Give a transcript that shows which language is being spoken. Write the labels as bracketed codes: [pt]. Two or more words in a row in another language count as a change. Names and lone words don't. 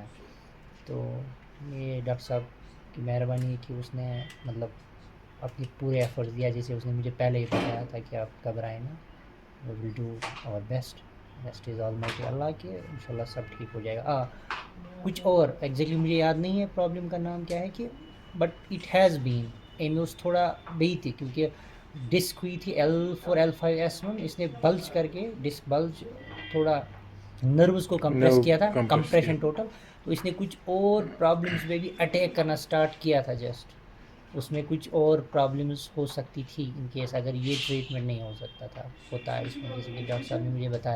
[ur] تو یہ ڈاکٹر صاحب کی مہربانی ہے کہ اس نے مطلب اپنے پورے ایفرٹس دیا جیسے اس نے مجھے پہلے ہی بتایا تھا کہ آپ گھبرائیں نا [en] we will do our best as almighty [ur] اللہ کے انشاءاللہ سب ٹھیک ہو جائے گا. کچھ اور ایگزیکٹلی مجھے یاد نہیں ہے پرابلم کا نام کیا ہے کہ [en] but it has been [ur] ایم اس تھوڑا [ks] بیٚیہِ تہِ [ur] کیونکہ ڈسک ہوئی تھی L4-L5-S1 اس نے بلج کر کے [en] disc bulge [ur] تھوڑا نروز کو کمپریس کیا تھا [en] compression total [ur] تو اس نے کچھ اور پرابلمس میں بھی اٹیک کرنا اسٹارٹ کیا تھا جسٹ اس میں کچھ اور پرابلمس ہو سکتی تھی [en] in case [ur] اگر یہ ٹریٹمنٹ نہیں ہو سکتا تھا ہوتا ہے اس میں جیسے کہ ڈاکٹر صاحب نے مجھے بتایا.